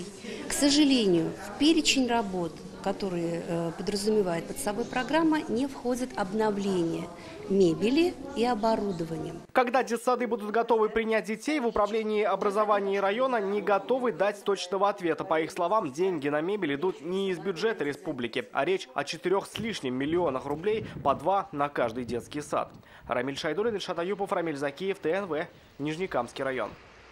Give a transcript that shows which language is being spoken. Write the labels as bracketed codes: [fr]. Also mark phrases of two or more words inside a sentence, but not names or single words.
[ru] К сожалению, в перечень работ, которые подразумевает под собой программа, не входит обновление мебели и оборудования. Когда детсады будут готовы принять детей, в управлении образования района не готовы дать точного ответа. По их словам, деньги на мебель идут не из бюджета республики, а речь о 4 с лишним миллионах рублей, по 2 на каждый детский сад. Рамиль Шайдуллин, Ильшат Аюпов, Рамиль Закиев, ТНВ, Нижнекамский район.